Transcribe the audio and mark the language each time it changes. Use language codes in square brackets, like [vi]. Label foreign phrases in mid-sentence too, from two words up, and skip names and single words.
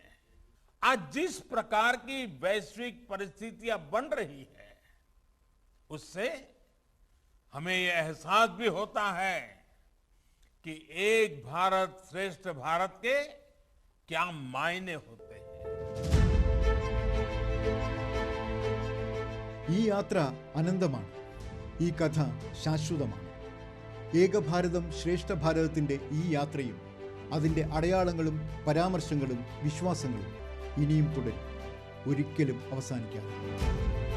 [hi] आज जिस प्रकार की वैश्विक परिस्थितियां बन रही है, उससे हमें यह एहसास भी होता है कि एक भारत श्रेष्ठ भारत के क्या मायने होते हैं. [ml] ഈ യാത്ര അനന്തമാണ്. ഈ കഥ ശാശ്വതമാണ്. ഏകഭാരതം ശ്രേഷ്ഠ ഭാരതത്തിൻ്റെ ഈ യാത്രയും അതിൻ്റെ അടയാളങ്ങളും പരാമർശങ്ങളും വിശ്വാസങ്ങളും ഇനിയും തുടരും, ഒരിക്കലും അവസാനിക്കാതെ.